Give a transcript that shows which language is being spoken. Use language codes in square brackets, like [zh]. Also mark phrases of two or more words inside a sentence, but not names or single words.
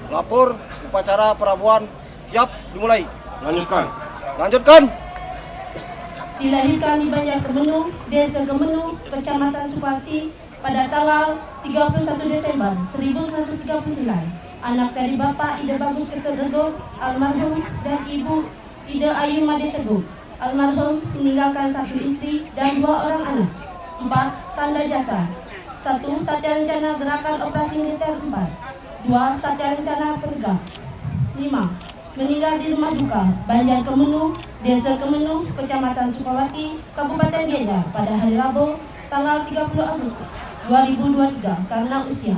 [id] Pur, upacara perabuan siap dimulai. Lanjutkan. Lanjutkan. Dilahirkan di Banjarkemenu, Desa Kemenu, Kecamatan Sukarti pada tanggal 31 Desember 1939. Anak dari Bapak Ida Bagus Keterego, almarhum, dan Ibu Ida Ayu Made Teguh. Almarhum meninggalkan 1 istri dan 2 orang anak. 4 tanda jasa. 1 Satya Rencana Gerakan Operasi Militer 4. 2 Satya Rencana Pergab. 5 meninggal di rumah duka Banjarkemenu, Desa Kemenu, Kecamatan Sukawati, Kabupaten Gianyar pada hari Rabu tanggal 30 Agustus 2023 karena usia.